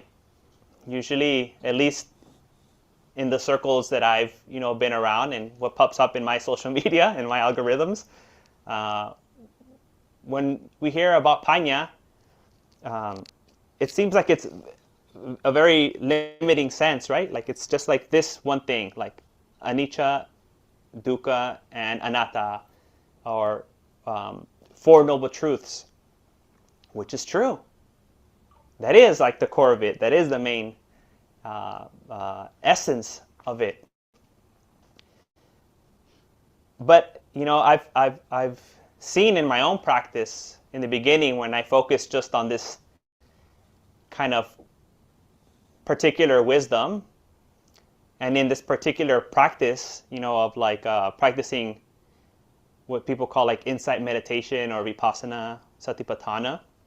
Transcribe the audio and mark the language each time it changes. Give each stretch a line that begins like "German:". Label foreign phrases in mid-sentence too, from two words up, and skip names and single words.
English: Usually, at least in the circles that I've, you know, been around and what pops up in my social media and my algorithms, when we hear about panya, it seems like it's a very limiting sense, right? Like it's just like this one thing, like
Pali: anicca, dukkha,
English: and anatta, or Four Noble Truths. which is true. That is like the core of it. That is the main essence of it. But I've seen in my own practice in the beginning, when I focused just on this kind of particular wisdom, and in this particular practice, of like practicing what people call like insight meditation or
Pali: vipassana satipatthana,